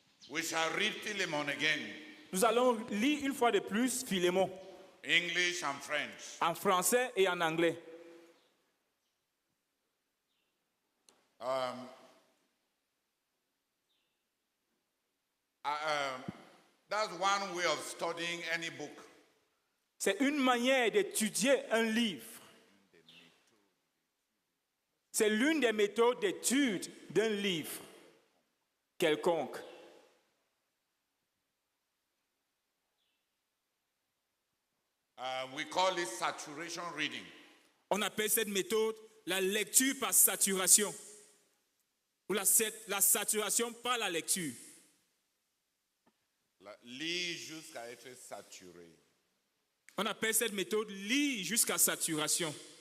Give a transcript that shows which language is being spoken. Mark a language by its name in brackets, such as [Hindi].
[English] We shall read Philemon again. [French] Nous allons lire une fois de plus Philémon, [English] English and French. [French] en français et en anglais. [English] That's one way of studying any book. [French] C'est une manière d'étudier un livre. C'est l'une des méthodes d'étude d'un livre quelconque. [English] We call it saturation reading. [French] On appelle cette méthode la lecture par saturation. Ou la saturation par la lecture. Lis jusqu'à être saturé. On appelle cette méthode lire jusqu'à saturation.